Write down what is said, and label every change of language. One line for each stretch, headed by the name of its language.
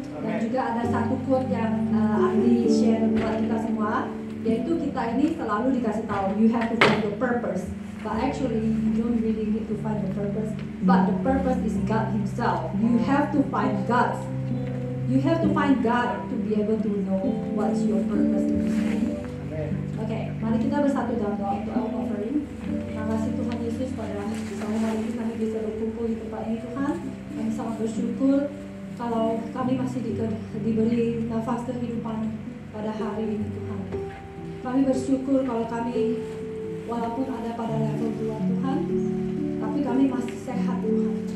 Indonesian: Dan juga ada satu quote yang Andi share buat kita semua, yaitu kita ini selalu dikasih tahu you have to find your purpose.
English: But actually you don't really need to find the purpose. But the purpose is God Himself. You have to find God. You have to find God to be able to know what's your purpose in this life.
Indonesian: Oke, mari kita bersatu dalam doa untuk offering. Terima kasih Tuhan Yesus pada sore hari ini kami bisa berkumpul di tempat ini Tuhan. Kami sangat bersyukur kalau kami masih diberi nafas kehidupan pada hari ini Tuhan. Kami bersyukur kalau kami walaupun ada pada level 2 Tuhan, tapi kami masih sehat Tuhan.